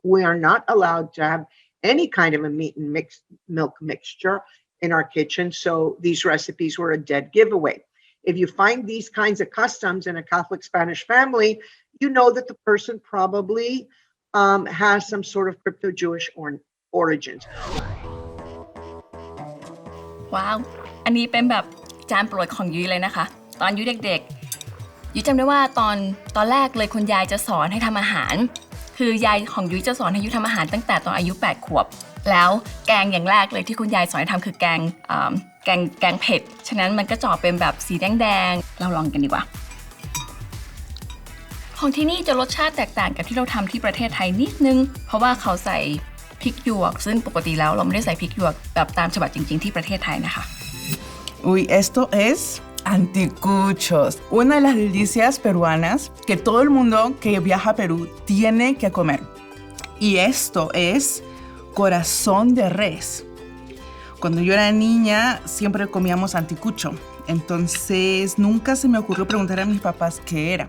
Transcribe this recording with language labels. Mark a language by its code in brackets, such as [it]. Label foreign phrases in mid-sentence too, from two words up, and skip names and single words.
[en] We are not allowed to have any kind of a meat and milk mixture in our kitchen. So these recipes were a dead giveaway. If you find these kinds of customs in a Catholic Spanish family, you know that the person probably has some sort of crypto-Jewish origins. [th] Wow อันนี้เป็นแบบจานโปรดของยุ้ยเลยนะคะตอนยุ้ยเด็กๆยุ้ยจำได้ว่าตอนแรกเลยคุณยายจะสอนให้ทำอาหารคือยายของยุ้ยจะสอนให้ยุ้ยทำอาหารตั้งแต่ตอนอายุ8ขวบแล้วแกงอย่างแรกเลยที่คุณยายสอนให้ทำคือแกงเผ็ดฉะนั้นมันก็จะออกเป็นแบบสีแดงๆเราลองกันดีกว่า ของที่นี่จะรสชาติแตกต่างกับที่เราทำที่ประเทศไทยนิดนึงเพราะว่าเขาใส่พริกหยวกซึ่งปกติแล้วเราไม่ได้ใส่พริกหยวกแบบตามฉบับจริงๆที่ประเทศไทยนะคะ [es] Uy, esto es anticuchos, una de las delicias peruanas que todo el mundo que viaja a Perú tiene que comer. Y esto es corazón de res. Cuando yo era niña siempre comíamos anticucho, entonces nunca se me ocurrió preguntar a mis papás qué era.